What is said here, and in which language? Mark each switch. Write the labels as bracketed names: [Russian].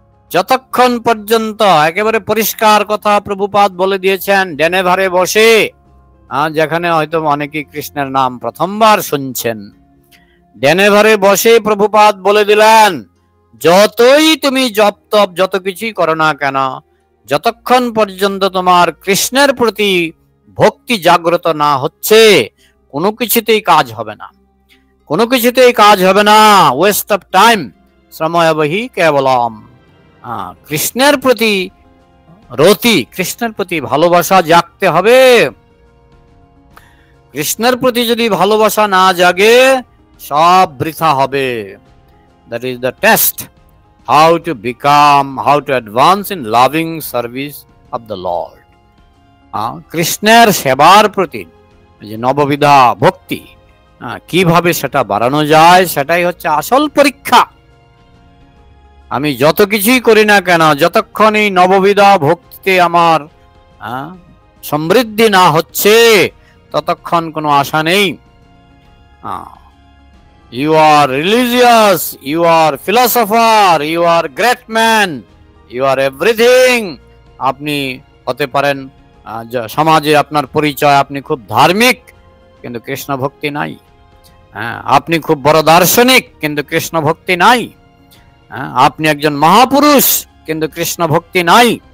[Bangla] যতক্ষণ পর্যন্ত, একেবারে পরিষ্কার কথা প্রভুপাদ বলে দিয়েছেন ডেনেভারে বসে, যেখানে হয়তো অনেকেই কৃষ্ণের নাম প্রথমবার শুনছেন, ডেনেভারে বসে প্রভুপাদ বলে দিলেন যতই তুমি জপ তপ যত কিছুই করো না কেন, যতক্ষণ পর্যন্ত তোমার কৃষ্ণের প্রতি ভক্তি জাগ্রত না হচ্ছে, কোনো কিছুতেই কাজ হবে না, কোনো কিছুতেই কাজ হবে না, [English] Waste of time. [Sanskrit] শ্রময়বহি কেবলম। [Bangla] কৃষ্ণের প্রতি রতি, কৃষ্ণের প্রতি ভালোবাসা জাগতে হবে। কৃষ্ণের প্রতি যদি ভালোবাসা না জাগে, সব বৃথা হবে। [English] That is the test, how to advance in loving service of the Lord. [Bangla] কৃষ্ণের সেবার প্রতি যে নববিধা ভক্তি, কিভাবে সেটা বাড়ানো যায়, সেটাই হচ্ছে আসল পরীক্ষা। আমি যত কিছুই করি না কেন, যতক্ষণ এই নববিধা ভক্তিতে আমার সমৃদ্ধি না হচ্ছে, ততক্ষণ কোনো আশা নেই। [English] You are religious, you are philosopher, you are great man, you are everything. [Bangla] আপনি হতে পারেন সমাজে আপনার পরিচয়, আপনি খুব ধার্মিক, কিন্তু কৃষ্ণ ভক্তি নাই। আপনি খুব বড় দার্শনিক, কিন্তু কৃষ্ণ ভক্তি নাই। আপনি একজন মহাপুরুষ, কিন্তু কৃষ্ণ ভক্তি নাই।